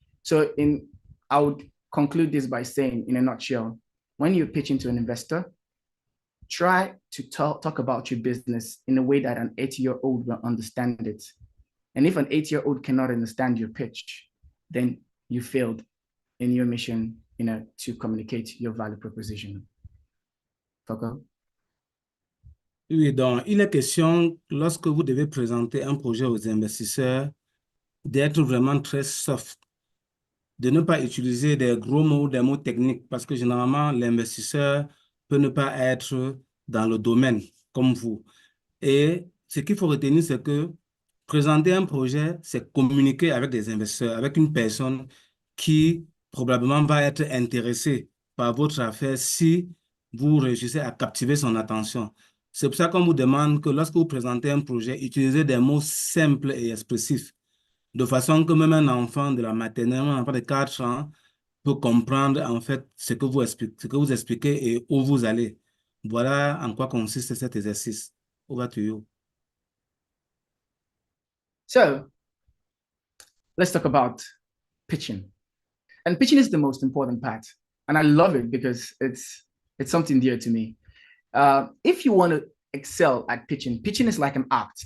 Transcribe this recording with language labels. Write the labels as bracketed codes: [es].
[en] So I would conclude this by saying, in a nutshell, when you're pitching to an investor, try to talk about your business in a way that an 80-year-old will understand it. And if an 8-year-old cannot understand your pitch, then you failed in your mission, to communicate your value proposition. Foko? [fr] Oui, donc il est question, lorsque vous devez présenter un projet aux investisseurs, d'être vraiment très soft, de ne pas utiliser des gros mots ou des mots techniques, parce que généralement, l'investisseur peut ne pas être dans le domaine comme vous. Et ce qu'il faut retenir, c'est que présenter un projet, c'est communiquer avec des investisseurs, avec une personne qui probablement va être intéressée par votre affaire si vous réussissez à captiver son attention. C'est pour ça qu'on vous demande que lorsque vous présentez un projet, utilisez des mots simples et expressifs, de façon que même un enfant de la maternelle, un enfant de 4 ans, peut comprendre en fait ce que vous expliquez et où vous allez. Voilà en quoi consiste cet exercice. [en] Over to you. So let's talk about pitching. And pitching is the most important part. And I love it because it's something dear to me. If you want to excel at pitching, pitching is like an act.